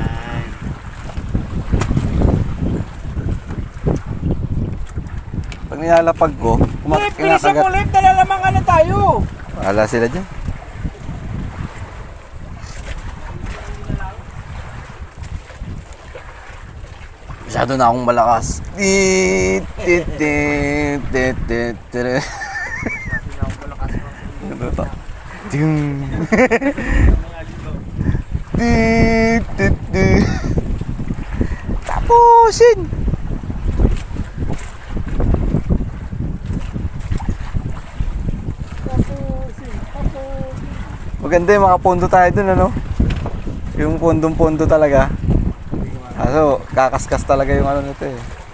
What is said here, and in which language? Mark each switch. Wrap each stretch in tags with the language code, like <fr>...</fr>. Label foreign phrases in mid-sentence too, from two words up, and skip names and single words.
<tl>Pag nilalapag ko, kinakagat. Ulit, nalalamang ano tayo. Wala sila dyan. Masyado na akong malakas. Tit, tit, tit, tit, tit, tit. Ano to? Ting. Tit, tit, tit. Tapusin. Maganda yung makapondo tayo dun, ano? Yung pondong-pondo talaga. Kaso, kakaskas talaga yung ano nito eh.</tl>